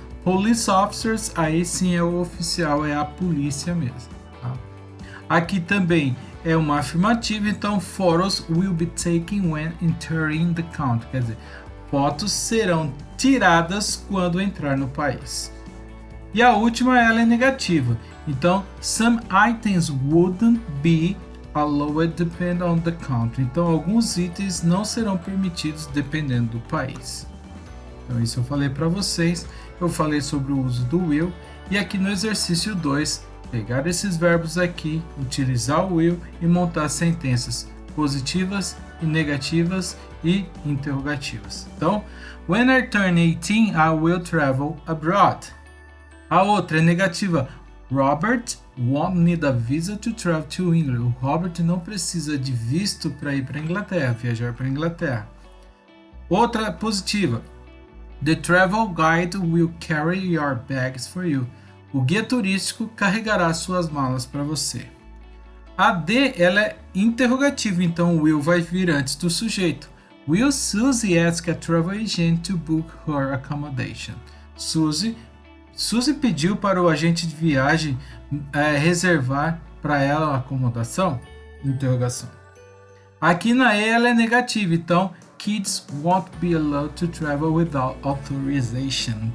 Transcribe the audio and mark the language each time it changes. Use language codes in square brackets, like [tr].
[en] Police officers, [pt] aí sim é o oficial, é a polícia mesmo. Tá? Aqui também é uma afirmativa, então [en] photos will be taken when entering the country. [pt] Quer dizer, fotos serão tiradas quando entrar no país. E a última, ela é negativa. Então, [en] some items wouldn't be allowed depending on the country. [pt] Então, alguns itens não serão permitidos dependendo do país. Então, isso eu falei para vocês. Eu falei sobre o uso do will. E aqui no exercício 2, pegar esses verbos aqui, utilizar o will e montar sentenças positivas e negativas e interrogativas. Então, [en] when I turn 18, I will travel abroad. [pt] A outra é negativa. [en] Robert won't need a visa to travel to England. [pt] O Robert não precisa de visto para ir para a Inglaterra, viajar para a Inglaterra. Outra positiva. [en] The travel guide will carry your bags for you. [pt] O guia turístico carregará suas malas para você. A D, ela é interrogativa, então o will vai vir antes do sujeito. [en] Will Susie ask a travel agent to book her accommodation? [pt] Suzy pediu para o agente de viagem reservar para ela a acomodação? Interrogação. Aqui na E ela é negativa, então [en] kids won't be allowed to travel without authorization.